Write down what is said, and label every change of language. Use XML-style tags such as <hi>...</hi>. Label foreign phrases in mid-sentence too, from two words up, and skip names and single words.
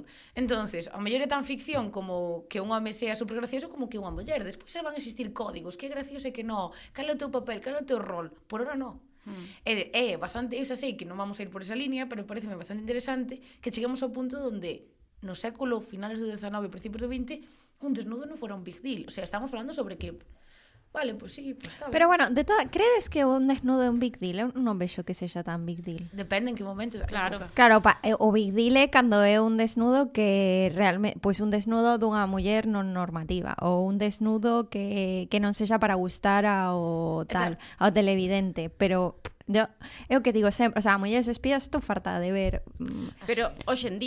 <gl>Entonces, ao mellor é tan ficción como que un home sea super gracioso como que unha muller. Despois van a existir códigos, que é gracioso e que non, cal é o teu papel, cal é o teu rol. Por ora non. É bastante, eu xa sei que non vamos a ir por esa línea, pero pareceme bastante interesante que cheguemos ao punto onde no século finales do 19 e principios do 20 un desnudo non fora un</gl> <en>big deal.</en> <gl>O sea, estamos falando sobre que vale,</gl> <es>pues sí,</es> <gl>pues está ben. Pero bueno, credes que un desnudo é un</gl> <en>big deal?</en> <gl>Eu non vexo que sexa tan</gl> <en>big deal.</en> <gl>Depende en que momento da época. Claro, o</gl> <en>big deal</en> <gl>é cando é un desnudo que realmente, pois un desnudo dunha muller non normativa, ou un desnudo que non sexa para gustar ao ao televidente, pero é o que digo sempre,</gl> <es>o sea,</es> <gl>a mulleres espías estou farta de ver. Pero hoxe en día...</gl>